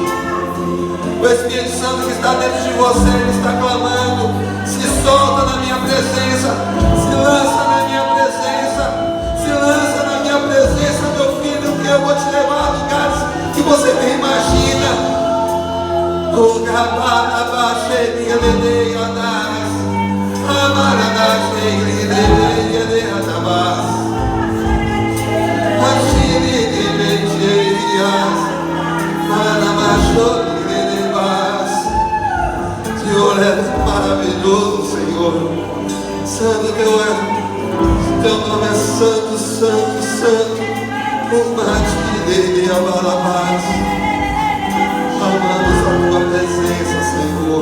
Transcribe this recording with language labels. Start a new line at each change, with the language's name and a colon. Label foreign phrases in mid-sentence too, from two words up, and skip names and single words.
Portuguese: O Espírito Santo que está dentro de você, Ele está clamando: se solta na minha presença, se lança na minha presença, se lança na minha presença, meu filho, que eu vou te levar a lugares que você nem imagina. O Gabarabachei, Ledei, Adas, Amaradachei, Ledei, Ledei, Atabas, Achiri, Ledei, Manamachou. Senhor, é maravilhoso, Senhor. Santo teu nome é santo, santo, santo. O mate dele abalabás. Amamos a tua presença, Senhor.